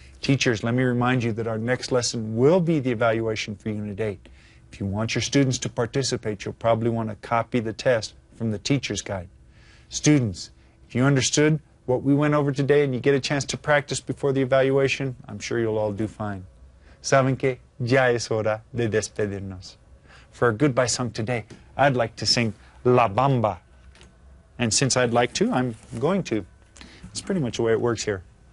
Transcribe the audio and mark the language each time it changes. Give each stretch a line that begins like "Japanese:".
English: Teachers, let me remind you that our next lesson will be the evaluation for Unit 8. If you want your students to participate, you'll probably want to copy the test from the teacher's guide. Students, if you understood what we went over today and you get a chance to practice before the evaluation, I'm sure you'll all do fine.
Spanish: Saben que ya es hora de despedirnos.
English: For a goodbye song today, I'd like to sing La Bamba. And since I'd like to, I'm going to. It's pretty much the way it works here.